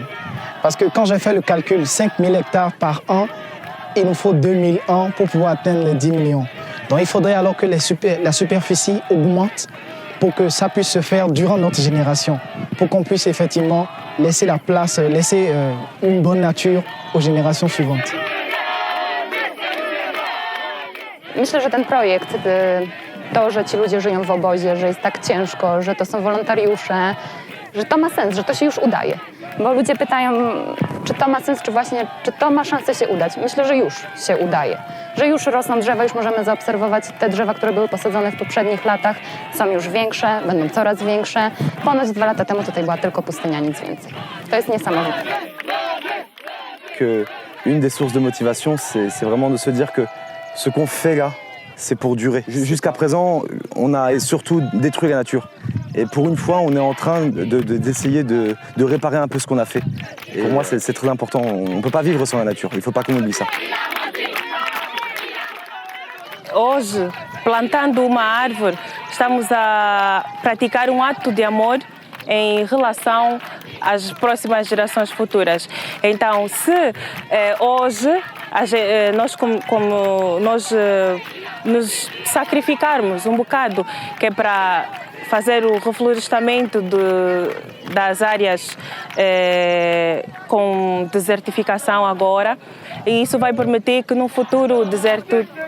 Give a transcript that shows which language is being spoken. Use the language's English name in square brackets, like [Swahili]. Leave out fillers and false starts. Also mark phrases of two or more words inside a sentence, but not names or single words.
[French] Parce que quand j'ai fait le calcul, 5 000 hectares par an, il nous faut 2000 ans pour pouvoir atteindre les 10 millions. Donc il faudrait alors que la superficie augmente pour que ça puisse se faire durant notre génération, pour qu'on puisse effectivement laisser la place, laisser une bonne nature aux générations suivantes. [Polish] Myślę, że ten projekt, to, że ci ludzie żyją w obozie, że jest tak ciężko, że to są wolontariusze, że to ma sens, że to się już udaje. Bo ludzie pytają, czy to ma sens, czy to ma szansę się udać. Myślę, że już się udaje. że już rosną drzewa, już możemy zaobserwować te drzewa, które były posadzone w poprzednich latach, są już większe, będą coraz większe. Ponoć 2 lata temu tutaj była tylko pustynia, nic więcej. To jest niesamowite. [French] Une des sources de motivation, c'est vraiment de se dire que ce qu'on fait là, c'est pour durer. Jusqu'à présent, on a surtout détruit la nature. Et pour une fois, on est en train d'essayer de réparer un peu ce qu'on a fait. Et pour moi, c'est très important. On ne peut pas vivre sans la nature. Il ne faut pas qu'on oublie ça. [Portuguese] Hoje, plantando uma árvore, estamos a praticar ato de amor em relação às próximas gerações futuras. Então, se hoje nós nos sacrificarmos bocado, que é para fazer o reflorestamento das áreas com desertificação agora, e isso vai permitir que no futuro o deserto...